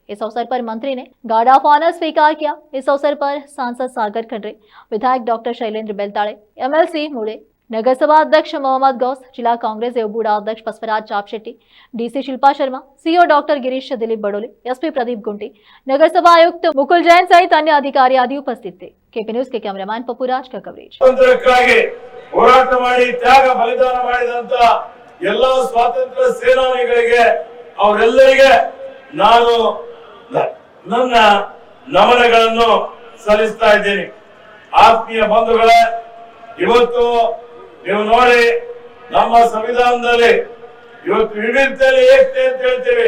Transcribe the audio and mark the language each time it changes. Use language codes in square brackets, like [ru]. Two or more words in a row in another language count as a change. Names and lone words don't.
[hi] इस अवसर पर मंत्री ने [en] guard of honour [hi] स्वीकार किया। इस अवसर पर सांसद सागर खंडरे, विधायक डॉक्टर शैलेंद्र बेलताड़े, एमएलसी मुड़े, नगर सभा अध्यक्ष मोहम्मद गौस, जिला कांग्रेस एवबूढ़ा अध्यक्ष पसपराज चापशेट्टी, डीसी शिल्पा शर्मा, सीओ डॉक्टर गिरीश दिलीप बड़ोले, एसपी प्रदीप गुंटी, नगर सभा आयुक्त मुकुल जैन सहित अन्य अधिकारी आदि उपस्थित थे। केपी न्यूज के कैमरामैन पप्पूराज का कवरेज। [kn] ಹೋರಾಟ ಮಾಡಿ ತ್ಯಾಗ ಬಲಿದಾನ ಮಾಡಿದಂತ ಎಲ್ಲ ಸ್ವಾತಂತ್ರ್ಯ ಸೇನಾನಿಗಳಿಗೆ ಅವರೆಲ್ಲರಿಗೆ ನಾನು ನನ್ನ ನಮನಗಳನ್ನು ಸಲ್ಲಿಸ್ತಾ ಇದ್ದೇನೆ। ಆತ್ಮೀಯ ಬಂಧುಗಳೇ, ಇವತ್ತು ನೀವು ನೋಡಿ ನಮ್ಮ ಸಂವಿಧಾನದಲ್ಲಿ ಇವತ್ತು ವಿವಿಧತೆಯಲ್ಲಿ ಏಕತೆ ಅಂತ ಹೇಳ್ತೀವಿ।